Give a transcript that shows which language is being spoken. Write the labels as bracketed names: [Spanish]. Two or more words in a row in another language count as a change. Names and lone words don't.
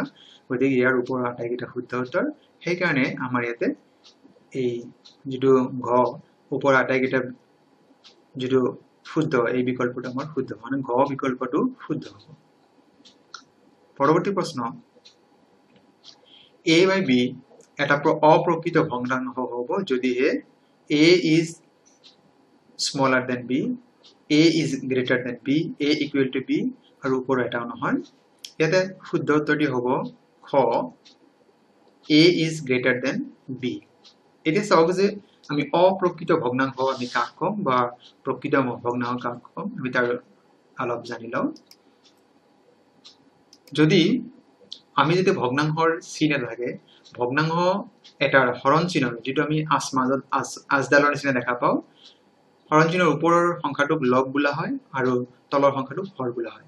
[Assamese] গতিকে ইয়াৰ ওপৰৰ আটাইকেইটা শুদ্ধ উত্তৰ। সেইকাৰণে আমাৰ ইয়াতে এই যিটো ঘ ওপৰৰ আটাইকেইটা যিটো শুদ্ধ, এই বিকল্পটো আমাৰ শুদ্ধ, মানে ঘ বিকল্পটো শুদ্ধ হ'ব। পৰৱৰ্তী প্ৰশ্ন [English] a by b [Assamese] এটা অপ্ৰকৃত ভগ্নাংশ হ'ব যদিহে [English] a is smaller than b, a is greater than b, a equal to b [Assamese] আৰু ওপৰৰ এটাও নহয়। ইয়াতে শুদ্ধ উত্তৰটি হ'ব খ [English] a is greater than b। [Assamese] এতিয়া চাওক যে আমি অপ্ৰকৃত ভগ্নাংশ আমি কাক কম বা প্ৰকৃত ভগ্নাংশ কাক কম, আমি তাৰ অলপ জানি লওঁ। যদি ভগ্নাংশৰ চিন থাকে, ভগ্নাংশ এটাৰ হৰণ চিহ্ন যিটো আমি আজডালৰ নিচিনা দেখা পাওঁ, হৰণ চিহ্নৰ ওপৰৰ সংখ্যাটোক লব বোলা হয় আৰু তলৰ সংখ্যাটোক হৰ বোলা হয়।